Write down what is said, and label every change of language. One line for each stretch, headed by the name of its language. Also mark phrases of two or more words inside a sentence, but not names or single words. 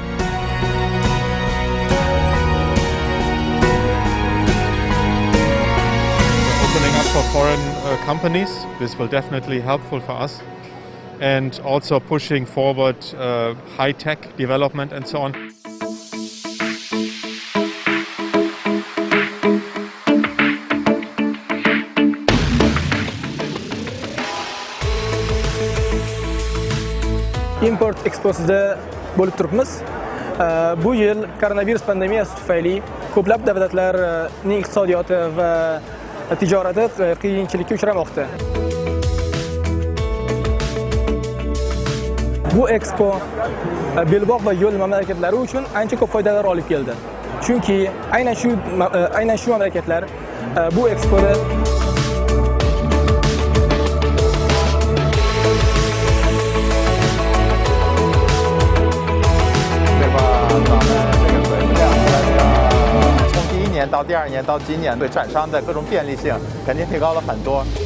English: We're opening up for foreign companies. This will definitely be helpful for us. And also pushing forward high-tech development and so on.
Uzbek: Import Expo'sida bo'lib turibmiz. Bu yil koronavirus pandemiyasi tufayli ko'plab davlatlarning iqtisodiyoti va tijorati qiyinchilikka uchramoqda. Bu Expo belbog' va yo'l mamlakatlari uchun ancha ko'p foydalar olib keldi. Chunki aynan shu mamlakatlar bu Expo'da
Chinese: 到第二年到今年，对展商的各种便利性肯定提高了很多。